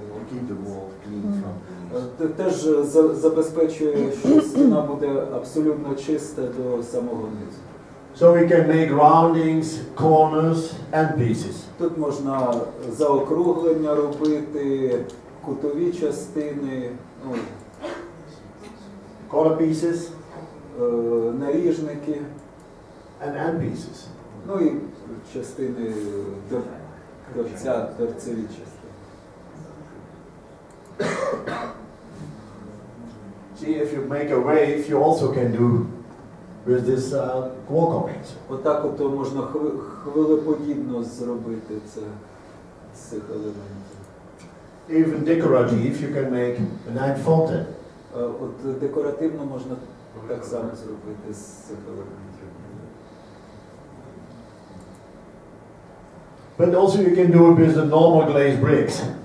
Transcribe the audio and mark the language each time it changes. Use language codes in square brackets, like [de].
[en] keep the wall clean from beneath. [uk] Теж забезпечує, що стіна буде абсолютно чиста до самого низу. [en] So we can make roundings, corners and pieces. [uk] Тут можна заокруглення робити, кутові частини, [en] Corner pieces [uk] наріжники, [en] and pieces. [uk] і частини торцеві частини. [en] See, if you make a wave, you also can do with this wall copings. [uk] Отак от можна хвилеподібно зробити це з цих елементів. [en] Even decorative, you can make a night fountain. [uk] От декоративно можна так само зробити з цих елементів. [en] But also you can do it with the normal glazed bricks.